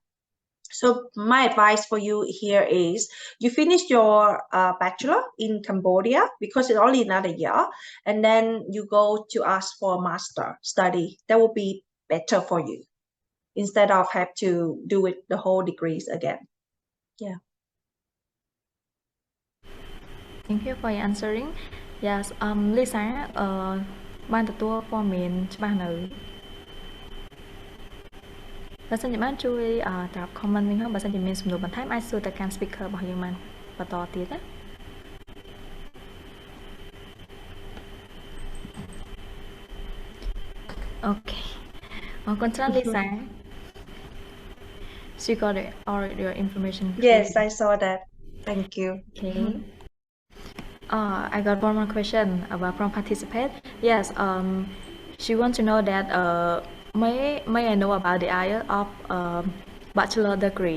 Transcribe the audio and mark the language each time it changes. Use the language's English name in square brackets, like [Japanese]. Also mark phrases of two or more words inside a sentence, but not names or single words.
[English] So my advice for you here is you finish your bachelor in Cambodia because it's only another year, and then you go to ask for a master study. That will be better for you instead of have to do it the whole degrees again. Yeah. Thank you for answering. [Khmer] Yes, Lisa បានទទួលព័ត៌មានច្បាស់នៅបើសិនជាបានជួយត្រាប់ comment វិញហើយបើសិនជាមានសំណួរបន្ថែមអាចសួរទៅកាន់ speaker របស់យើងបានបន្តទៀតណា Okay អរគុណច្រើន Lisa. [English] She got all your information. Yes, I saw that. Thank you. Okay. I got one more question about from participant. Yes, she wants to know that may I know about the IELTS of bachelor degree?